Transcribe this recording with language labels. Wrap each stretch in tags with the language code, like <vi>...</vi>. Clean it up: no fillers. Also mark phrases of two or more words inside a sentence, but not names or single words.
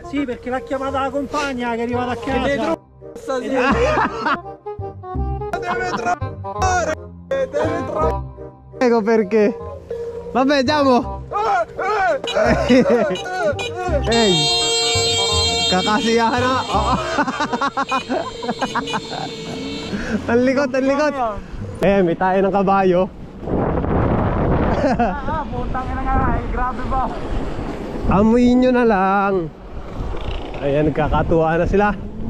<it>Sì, perché l'ha chiamata la compagna che è arrivata a casa. Ecco perché. Vabbè, andiamo. Ehi.</it> <tl>Kakasiyahan na. Ang likot, ang likot. May tayo ng kabayo. Putang ina nga, grabe ba? Amuin nyo na lang. Ayan, nagkakatuwa na sila.</tl>